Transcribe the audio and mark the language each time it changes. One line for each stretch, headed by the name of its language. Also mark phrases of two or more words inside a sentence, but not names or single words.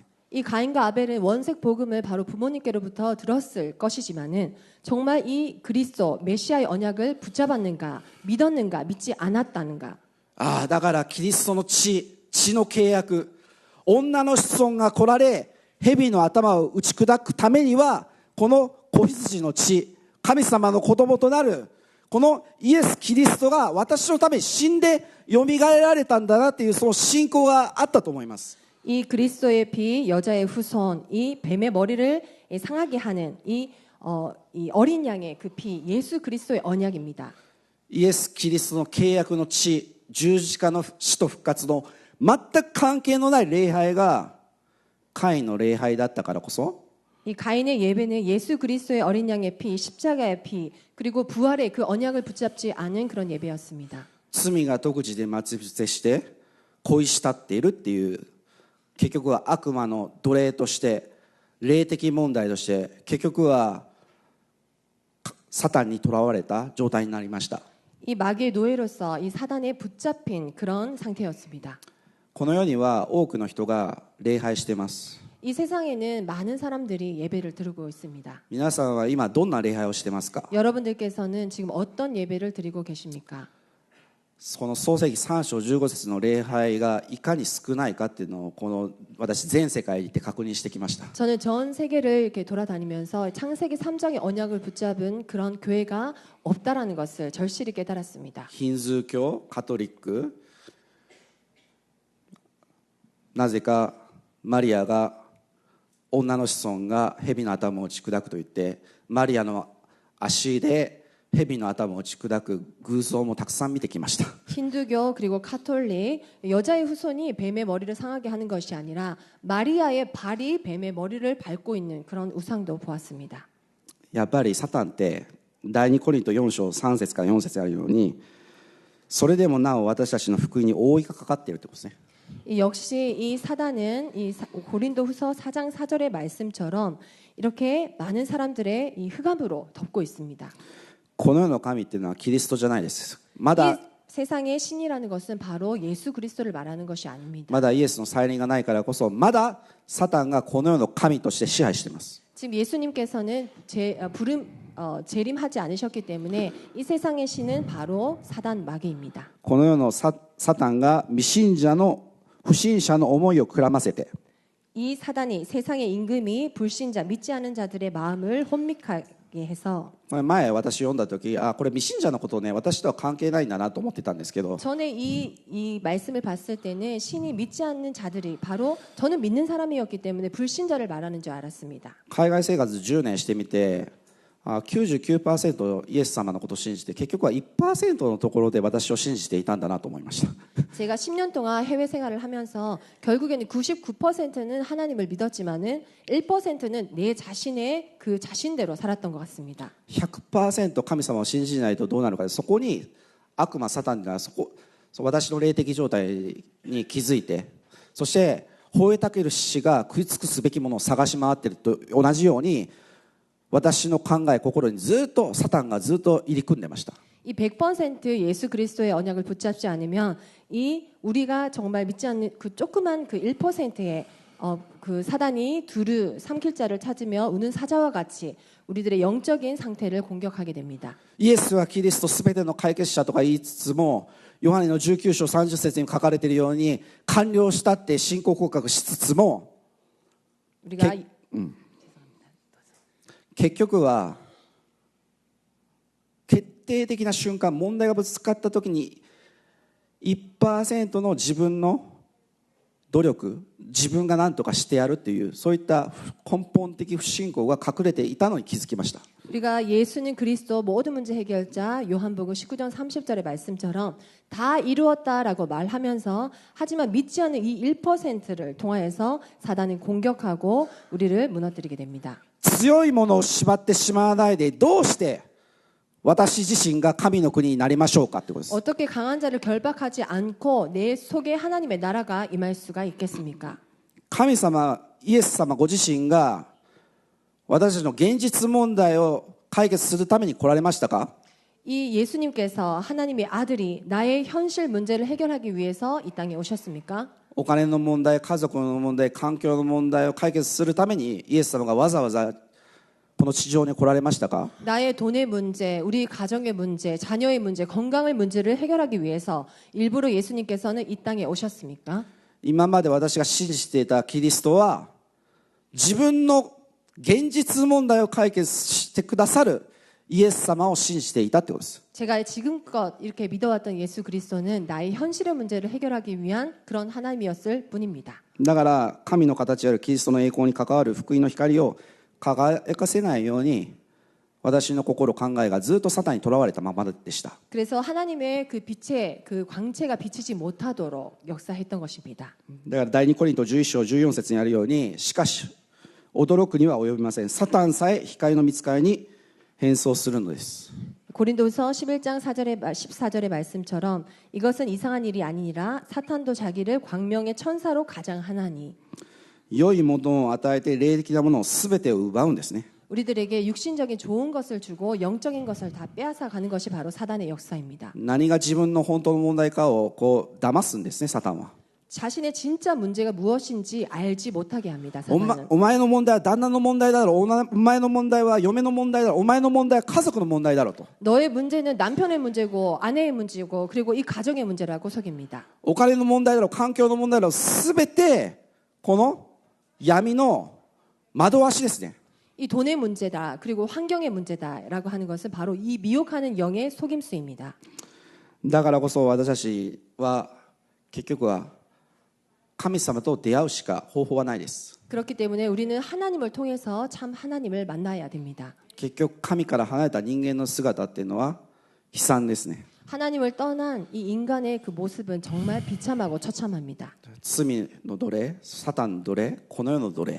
Korean: 이 가인과 아벨은 원색 복음을 바로 부모님께로부터 들었을 것이지만은 정말 이 그리스도 메시아의 언약을 붙잡았는가 믿었는가 믿지 않았다는가.
Japanese: ああだからキリストの血の契約女の子孫が来られ蛇の頭を打ち砕くためにはこの子羊の血神様の子供となるこのイエス・キリストが私のために死んでよみがえられたんだなっていうその信仰があったと思います。
Korean: 이 그리스도의 피 여자의 후손 이 뱀의 머리를 상하게 하는 이 어린 양의 그 피 예수 그리스도의 언약입니다.
Japanese: イエス・キリストの契約の地、十字架の死と復活の全く関係のない礼拝がカインの礼拝だったからこそ、
Korean: 이 가인의 예배는 예수 그리스도의 어린 양의 피, 십자가의 피, 그리고 부활의 그 언약을 붙잡지 않은 그런 예배였습니다.
Japanese: 罪が独自で待ち伏せして恋したっているっていう、結局は悪魔の奴隷として霊的問題として結局はサタンにとらわれた状態になりました。
Korean: 이 마귀의 노예로서 이 사단에 붙잡힌 그런 상태였습니다.
Japanese: この世には多くの人が礼拝しています。
Korean: 이 세상에는 많은 사람들이 예배를 드리고 있습니다.
Japanese: 皆さんは今どんな礼拝をしてますか？
Korean: 여러분들께서는 지금 어떤 예배를 드리고 계십니까?
Japanese: その創世記3章15節の礼拝がいかに少ないかっていうのをこの私全世界に行って確認してきました。
Korean: 저는 전 세계를 이렇게 돌아다니면서 창세기 3장의 언약을 붙잡은 그런 교회가 없다라는 것을 절실히 깨달았습니다.
Japanese: ヒンズー教、カトリック、なぜかマリアが女の子孫が蛇の頭を打ち砕くと言ってマリアの足で蛇の頭を打ち砕く偶像もたくさん見てきました。
Korean: 힌두교 그리고 카톨릭 여자의 후손이 뱀의 머리를 상하게 하는 것이 아니라 마리아의 발이 뱀의 머리를 밟고 있는 그런 우상도 보았습니다.
Japanese: やっぱりサタンって第2コリント4章3節から4節あるように、それでもなお私たちの福音に覆いがかかっているということですね。
Korean: 역시 이 사단은 이 고린도후서 4장 4절의 말씀처럼 이렇게 많은 사람들의 이 흑암으로 덮고 있습니다.
Japanese: この世の神っていうのはキリストじゃないです。ま
Korean: 이
Japanese: だ
Korean: 세상의 신이라는 것은 바로 예수 그리스도를 말하는 것이 아닙니다.
Japanese: まだイエスの再臨がないからこそ、まだサタンがこの世の神として支配しています。
Korean: 지금 예수님께서는 재림하지 않으셨기 때문에 이 세상의 신은 바로 사단 마귀입니다.
Japanese: この世のサタンが未信者の不信者の思いをくらませて、
Korean: 이 사단이 세상의 임금이 불신자 믿지 않은 자들의 마음을 혼미하게 해서,
Japanese: 前私読んだ時、これ未信者のことをね私とは関係ないんだなと思ってたんですけど、
Korean: 전에 이 말씀을 봤을 때는 신이 믿지 않는 자들이 바로 저는 믿는 사람이었기 때문에 불신자를 말하는 줄 알았습니다.
Japanese: 海外生活10年してみて、99% イエス様のことを信じて、結局は 1% のところで私を信じていたんだなと思いました。
Korean: 제가 10년 동안 해외 생활을 하면서 결국에는 99%는 하나님을 믿었지만은 1%는 내 자신의 그 자신대로 살았던 것 같습니다.
Japanese: 100% 神様を信じないとどうなるかで、そこに悪魔サタンが私の霊的状態に気づいて、そして吠えたける獅子が食い尽くすべきものを探し回っていると同じように、私の考え心にずっとサタンがずっと入り組んでました。
Korean: 이 100% 예수 그리스도의 언약을 붙잡지 않으면 이 우리가 정말 믿지 않는 그 조그만 그 1%의 그 사단이 두루 삼킬 자를 찾으며 우는 사자와 같이 우리들의 영적인 상태를 공격하게 됩니다.
Japanese: イエスはキリストすべての解決者とか言いつつも、ヨハネの19章30節に書かれているように完了したって信仰告白しつつも、
Korean: 우리가
Japanese: 結局は決定的な瞬間、問題がぶつかった時に 1% の自分の努力、自分が何とかしてやるっていう、そういった根本的不信仰が隠れていたのに気づきました。
Korean: 우리가 예수는 그리스도 모든 문제 해결자 요한복음 19장 30절의 말씀처럼 다 이루었다라고 말하면서 하지만 믿지 않는 이 1%를 통하여서 사단은 공격하고 우리를 무너뜨리게 됩니다.
Japanese: 強いものを縛ってしまわないで、どうして私自身が神の国になりましょうかってことです。
Korean: 어떻게 강한 자를 결박하지 않고 내 속에 하나님의 나라가 임할 수가 있겠습니까?
Japanese: 神様、イエス様ご自身が私たちの現実問題を解決するために来られましたか？
Korean: 이 예수님께서 하나님의 아들이 나의 현실 문제를 해결하기 위해서 이 땅에 오셨습니까?
Japanese: お金の問題、家族の問題、環境の問題を解決するためにイエス様がわざわざこの地上に来られましたか？
Korean: 나의 돈의 문제, 우리 가정의 문제, 자녀의 문제, 건강의 문제를 해결하기 위해서 일부러 예수님께서는 이 땅에 오셨습니까?
Japanese: 今まで私が信じていたキリストは自分の現実問題を解決してくださるイエス様を信じていたということです。
Korean: 제가 지금껏 이렇게 믿어왔던 예수 그리스도는 나의 현실의 문제를 해결하기 위한 그런 하나님이었을 뿐입니다.
Japanese: だから神の形であるキリストの栄光に関わる福音の光を輝かせないように私の心考えがずっとサタンにとらわれたままでした。
Korean: 그래서 하나님의 그 빛의 그 광채가 비치지 못하도록 역사했던 것입니다.
Japanese: だから第2コリント11章14節にあるように、しかし驚くには及びません。サタンさえ光の御使いに変装するのです。
Korean: 고린도서 11장 14절의 말씀처럼 이것은 이상한 일이 아니니라 사탄도 자기를 광명의 천사로 가장하나니.
Japanese: 良いものを与えて霊的なものを全てを奪うんですね。
Korean: 우리들에게 육신적인 좋은 것을 주고 영적인 것을 다 빼앗아 가는 것이 바로 사단의 역사입니다.
Japanese: 何が自分の本当の問題かをこう騙すんですね、サタンは。
Korean: 자신의 진짜 문제가 무엇인지 알지 못하게 합니다. 사단은.
Japanese: お前の問題は旦那の問題だろう、お前の問題は嫁の問題だろう、お前の問題は家族の問題だろうと。
Korean: 너의 문제는 남편의 문제고 아내의 문제고 그리고 이 가정의 문제라고 속입니다.
Japanese: お金の問題だろう、環境の問題だろう、全てこの闇の惑わしですね。
Korean: 이 돈의 문제다 그리고 환경의 문제다라고 하는 것은 바로 이 미혹하는 영의 속임수입니다.
Japanese: だからこそ私たちは結局は神様と出会うしか方法はないです。
Korean: 그렇기 때문에 우리는 하나님을 통해서 참 하나님을 만나야 됩니다.
Japanese: 結局神から離れた人間の姿っていうのは悲惨ですね。
Korean: 하나님을 떠난 이 인간의 그 모습은 정말 비참하고 처참합니다.
Japanese: 罪の奴隷、サタンの奴隷、この世の奴隷。